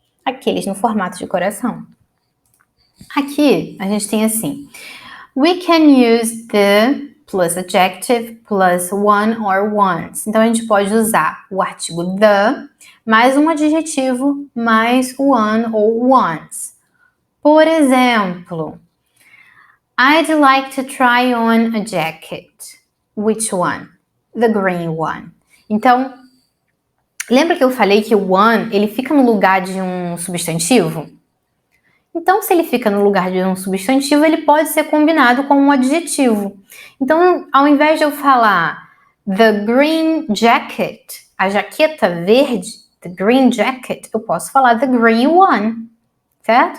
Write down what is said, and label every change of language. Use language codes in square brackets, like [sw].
[pt] Aqueles no formato de coração. Aqui a gente tem assim, [en] we can use the plus adjective plus one or ones. [pt] Então a gente pode usar o artigo the mais um adjetivo mais one ou ones. Por exemplo, [en] I'd like to try on a jacket. Which one? The green one. [pt] Então, lembra que eu falei que o one ele fica no lugar de um substantivo? Então, se ele fica no lugar de um substantivo, ele pode ser combinado com um adjetivo. Então, ao invés de eu falar [en] the green jacket, [pt] a jaqueta verde, the green jacket, eu posso falar [en] the green one, [pt] certo?